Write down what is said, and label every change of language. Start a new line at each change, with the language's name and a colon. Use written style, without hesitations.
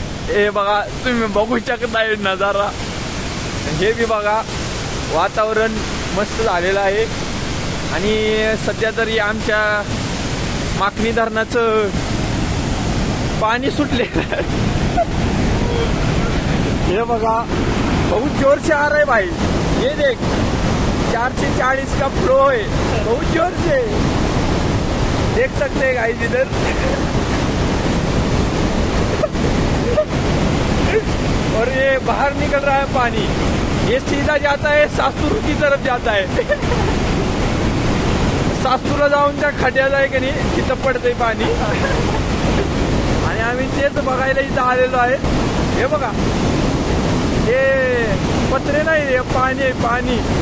Marathi: हे बघा, तुम्ही बघू शकताय नजारा. हे बी बघा, वातावरण मस्त झालेलं आहे. आणि सध्या तरी आमच्या माखणी धरणाचं पाणी सुटलेलं आहे. हे बघा,
Hindi: बहुत जोर से आ रहा है भाई. ये देख, 440 का फ्लो है, बहुत जोर से देख सकते हैं गाइस इधर. और ये बाहर निकल रहा है पानी. ये सीधा जाता है सास्तूर की तरफ जाता है.
Marathi: सास्तूरला जाऊन त्या खड्यात आहे की नाही, तिथं पडतंय पाणी. आणि आम्ही तेच बघायला इथं आलेलो आहे. हे बघा, हे पत्रे नाही, हे पाणी आहे, पाणी.